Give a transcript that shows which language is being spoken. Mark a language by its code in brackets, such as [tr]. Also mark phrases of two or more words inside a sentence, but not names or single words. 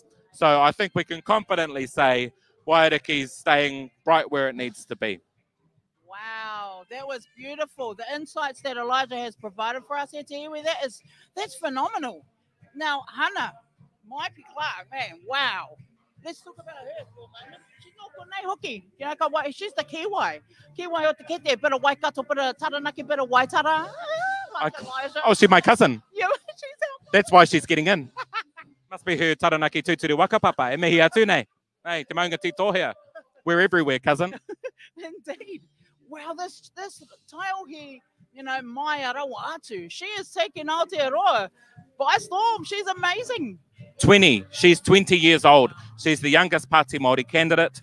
[en] So I think we can confidently say Wairiki's staying right where it needs to be. Wow, that was beautiful. The insights that Elijah has provided for us here to hear with that's phenomenal. Now, Hana, Maipi Clark, man, wow. Let's talk about her for a moment. She's not [mi] konei hoki. [en] You know, she's the Kiwai. [mi] Kiwai o te kete, [en] bit of Waikato, bit of Taranaki, bit of Waitara. Oh, she's my cousin. Yeah, she's out. That's why she's getting in. Must be her Taranaki [mi] Tuturu Wakapapa. E mihi atu nei. [en] Hey, [mi] te maunga tito [en] here. We're everywhere, cousin. Indeed. Wow, this Taiohi, you know, Mai Arawa Atu, she is taking Aotearoa by storm. She's amazing. 20. She's 20 years old. She's the youngest Pāti Māori candidate.